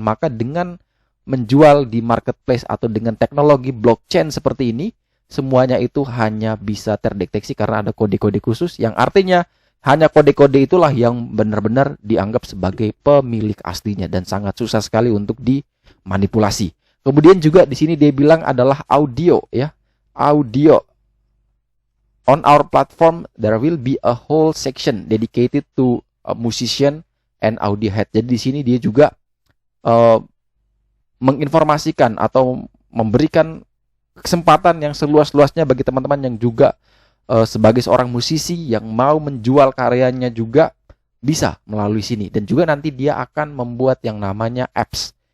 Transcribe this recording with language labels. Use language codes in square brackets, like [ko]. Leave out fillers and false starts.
[id] Maka dengan menjual di marketplace atau dengan teknologi blockchain seperti ini, semuanya itu hanya bisa terdeteksi karena ada kode-kode khusus yang artinya hanya kode-kode itulah yang benar-benar dianggap sebagai pemilik aslinya dan sangat susah sekali untuk dimanipulasi. Kemudian juga di sini dia bilang adalah audio ya. Audio. [en] On our platform there will be a whole section dedicated to a musician and audio head. [id] Jadi di sini dia juga menginformasikan atau memberikan kesempatan yang seluas-luasnya bagi teman-teman yang juga sebagai seorang musisi yang mau menjual karyanya juga bisa melalui sini. Dan juga nanti dia akan membuat yang namanya apps.